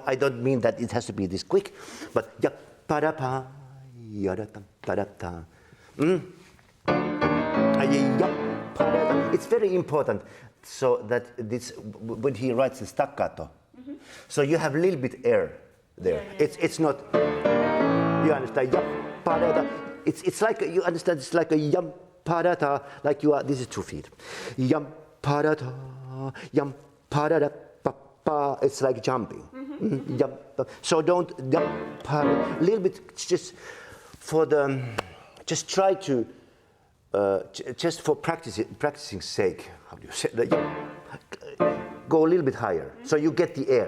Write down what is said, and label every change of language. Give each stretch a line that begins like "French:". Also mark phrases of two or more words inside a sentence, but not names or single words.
English: I don't mean that it has to be this quick, but it's very important so that this when he writes the staccato, so you have a little bit air there. It's not. You understand? It's like you understand. It's like a yam parata. Like you are. This is 2 feet. Yam parata. Yam parata. Papa. It's like jumping. So don't yam parata. A little bit just for the. Just try to. Just for practicing sake, how do you say that? Go a little bit higher, so you get the air.